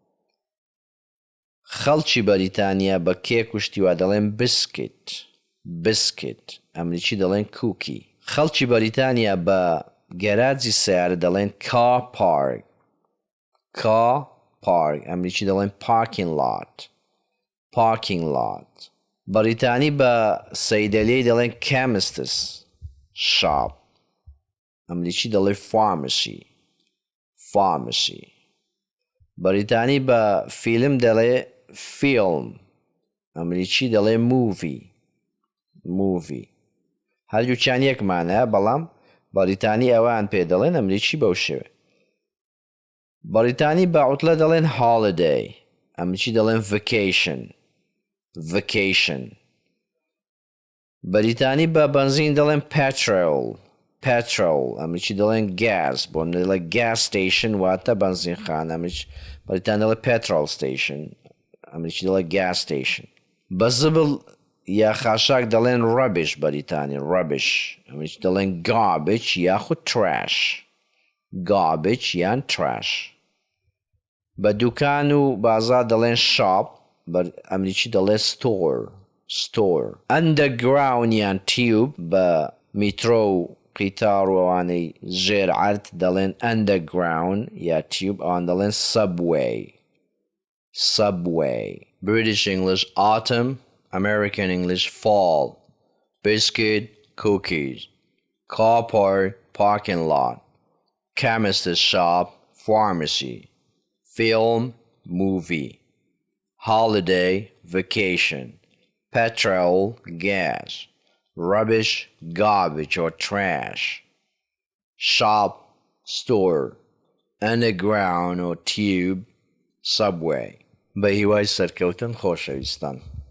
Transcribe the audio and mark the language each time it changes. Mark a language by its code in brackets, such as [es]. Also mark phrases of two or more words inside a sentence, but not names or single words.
[ckb] خەڵکی بەریتانیا بە کێک و شتیوا دەڵێن biscuit. ئەمریکی دەڵێن cookie. خەڵکی بەریتانیا بە گەراجی سیارە دەڵێن [en] car park [ckb] ئەمریکی دەڵێن [en] parking lot [ckb] بەریتانی بە سەیدەلێی دەڵێن [en] chemist's shop [ckb] ئەمریکی دەڵێن pharmacy بەریتانی بە فیلم دەڵێ film ئەمریکی دەڵێ movie هەردووچیان یەکمانە بەڵام بەریتانی ئەوان پێ دەڵێن ئەمریکی بەو شێوە بەریتانی بە عوتلە دەڵێن holiday ئەمریکی دەڵێن vacation بەریتانی بە بەنزین دەڵێن petrol ئەمریکی دەڵێن gas بۆ دەڵێ [en] gas station [ckb] واتە بەنزین خان بەریتانی دەڵێ [en] petrol station [ckb] ئەمریکی دەڵێ [en] gas station [ckb] بە زبڵ یا خاشاک دەڵێن rubbish بەریتانی ئەمریکی دەڵێن garbage یاخود garbage یان trash بە دوکان و بازار دەڵێن shop ئەمریکی دەڵێ store underground یان tube بە میترۆ و قیتار و ئەوانەی ژێر عەرد دەڵێن underground یا tube ئەوان دەڵێن [en] subway British English autumn American English fall biscuit cookies car park parking lot chemist's shop pharmacy, film, movie, holiday, vacation, petrol, gas, rubbish, garbage or trash, shop, store, underground or tube, subway. [ckb] بە هیوای سەرکەوتن خۆشەویستان.